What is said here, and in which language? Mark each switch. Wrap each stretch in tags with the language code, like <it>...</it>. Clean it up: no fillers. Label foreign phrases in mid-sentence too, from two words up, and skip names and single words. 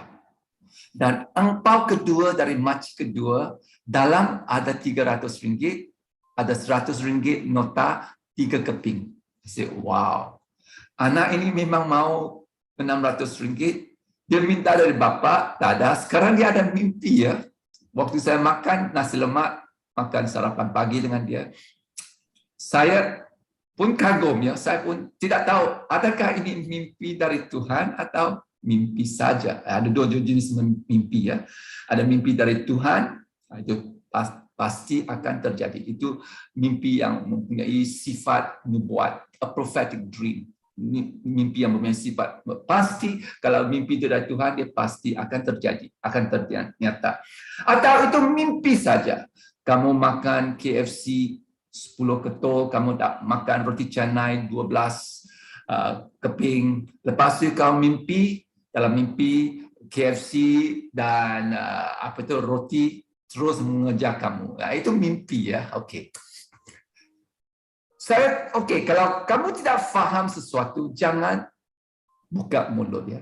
<ms>Dan angpau kedua dari makcik kedua, dalam ada RM300, ada RM100 nota 3 keping. Saya wow. Anak ini memang mau RM600. Dia minta dari bapa, tak ada. Sekarang dia ada mimpi, ya. Waktu saya makan nasi lemak, makan sarapan pagi dengan dia, saya pun kagum, ya. Saya pun tidak tahu adakah ini mimpi dari Tuhan atau mimpi saja. Ada 2 jenis mimpi, ya. Ada mimpi dari Tuhan, itu pasti akan terjadi. Itu mimpi yang mempunyai sifat nubuat,</ms> <en>a prophetic dream.</en> <ms>Mimpi yang mempunyai sifat pasti. Kalau mimpi dari Tuhan, dia pasti akan terjadi, akan ternyata. Atau itu mimpi saja. Kamu makan KFC 10 ketol, kamu tak makan roti canai 12 keping. Lepas itu kau mimpi, dalam mimpi KFC dan roti terus mengejar kamu. Itu mimpi, ya. Okey. Kalau kamu tidak faham sesuatu, jangan buka mulut, ya.</ms>